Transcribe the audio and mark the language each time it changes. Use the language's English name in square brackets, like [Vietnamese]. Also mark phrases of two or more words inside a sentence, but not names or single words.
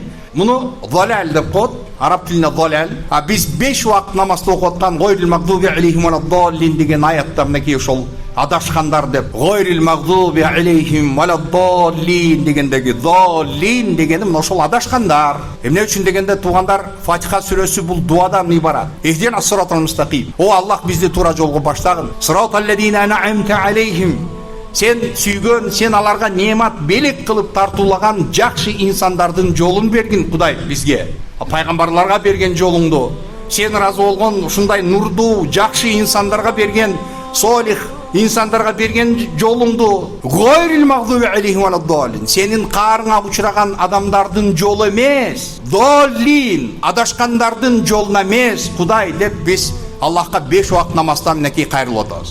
[Kyrgyz] Муну залал деп коет, араб тилинде залал. А биз 5 убакыт намазды окуп аткан [Arabic] غير المغضوب عليهم ولا الضالين [Kyrgyz] деген аятта мынакей ошол адашкандар деп, [Arabic] غير المغضوب عليهم ولا الضالين [Kyrgyz] дегендеги заллин дегени мына ошол адашкандар. Эмне үчүн дегенде, туугандар, Фатиха сүрөсү бул дуадан ибарат. [Arabic] اهدنا الصراط المستقيم. [Kyrgyz] О Аллах бизди туура жолго баштагын. [Arabic] صراط الذين أنعمت عليهم. [Kyrgyz] Сен сүйгөн, сен аларга неемат белек кылып тартуулаган жакшы инсандардын жолун бергин Кудай бизге. Пайгамбарларга берген жолуңду, сен ыраазы болгон ушундай нурдуу жакшы инсандарга берген, солих инсандарга берген жолуңду, [Arabic] غير المغضوب عليهم ولا الضالين, [Kyrgyz] сенин каарыңа учураган адамдардын жолу эмес, доллин, адашкандардын жолуна эмес Кудай деп биз Аллахка 5 убакыт намаздан мынакей кайрылып атабыз.